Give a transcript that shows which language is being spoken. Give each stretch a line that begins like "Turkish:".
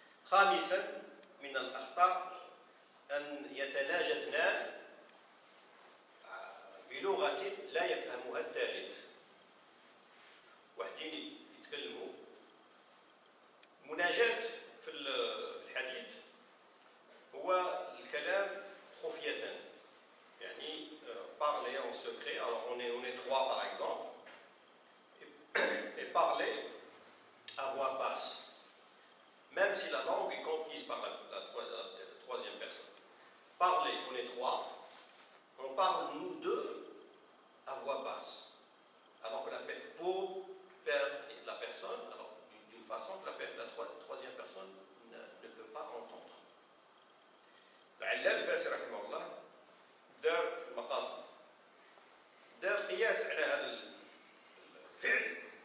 Arabic: خامسا من الأخطاء أن يتناجى اثنان بلغة لا يفهمها الثالث. واحدين يتكلموا مناجاة في الحديث هو الكلام خفية، يعني
French: parler en secret. Alors on est trois par exemple, et parler à voix basse, même si la langue est conquise par la troisième personne. Parler, on est trois, on parle nous deux à voix basse, alors que pour faire la personne, alors d'une façon que la troisième personne ne peut pas entendre.
Arabic: العلامة الفاسي رحمه الله دار المقاصد، دار قياس على هذا الفعل.